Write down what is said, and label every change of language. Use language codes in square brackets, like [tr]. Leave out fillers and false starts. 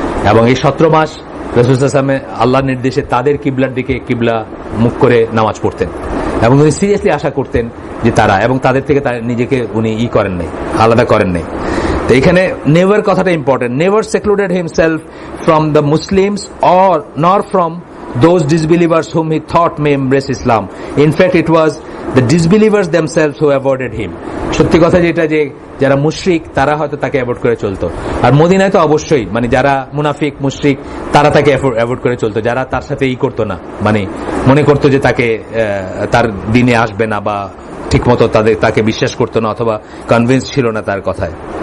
[bn] এবং এই 17 মাস রাসূল সাল্লাল্লাহু আলাইহি ওয়াসাল্লাম আল্লাহর নির্দেশে তাদের কিবলার দিকে কিবলা মুখ করে নামাজ পড়তেন এবং উনি সিরিয়াসলি আশা করতেন যে তারা, এবং তাদের থেকে নিজেকে উনি করেন নাই, আলাদা করেন নাই। তো এখানে নেভার কথাটা important. [en] Never secluded himself from the Muslims or nor from those disbelievers whom he thought may embrace Islam. In fact, it was the disbelievers themselves who avoided him. [bn] সত্যি কথা যেটা, যে যারা মুশরিক তারা হয়তো তাকে অ্যাভয়েড করে চলতো, আর মদিনায় তো অবশ্যই মানে যারা মুনাফিক মুশরিক তারা তাকে অ্যাভয়েড করে চলতো, যারা তার সাথে করতো না, মানে মনে করতো যে তাকে তার দিনে আসবে না বা ঠিক মতো তাকে বিশ্বাস করতো না অথবা কনভিন্স ছিল না তার কথায়।